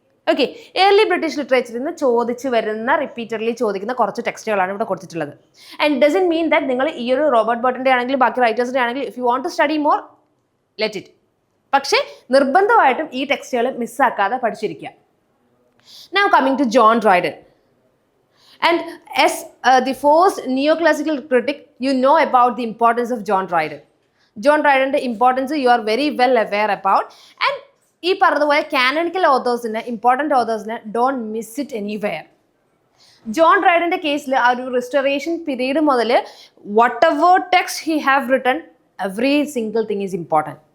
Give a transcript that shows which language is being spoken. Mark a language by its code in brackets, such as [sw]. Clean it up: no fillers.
[ml] Okay, early British ലിറ്ററേച്ചറിൽ നിന്ന് ചോദിച്ചു വരുന്ന റിപ്പീറ്റഡ്ലി ചോദിക്കുന്ന കുറച്ച് ടെക്സ്റ്റുകളാണ് ഇവിടെ കൊടുത്തിട്ടുള്ളത്. [en] and doesn't mean that [ml] നിങ്ങൾ ഈ ഒരു റോബർട്ട് ബർട്ടൻ്റെ ആണെങ്കിലും ബാക്കി റൈറ്റേഴ്സിൻ്റെ ആണെങ്കിലും [en] If you want to study more let it. [ml] പക്ഷേ നിർബന്ധമായിട്ടും ഈ ടെക്സ്റ്റുകൾ മിസ്സാക്കാതെ പഠിച്ചിരിക്കുക. [en] Now coming to John Dryden, and as the first neoclassical critic, you know about the importance of John Dryden. John Dryden's importance you are very well aware about, and [ml] ഈ പറഞ്ഞതുപോലെ canonical ഓതേഴ്സിനെ important ഓതേഴ്സിനെ [en] Don't miss it anywhere. [ml] John ഡ്രൈഡൻ്റെ കേസിൽ ആ ഒരു restoration period മുതൽ [en] Whatever text he have written every single thing is important.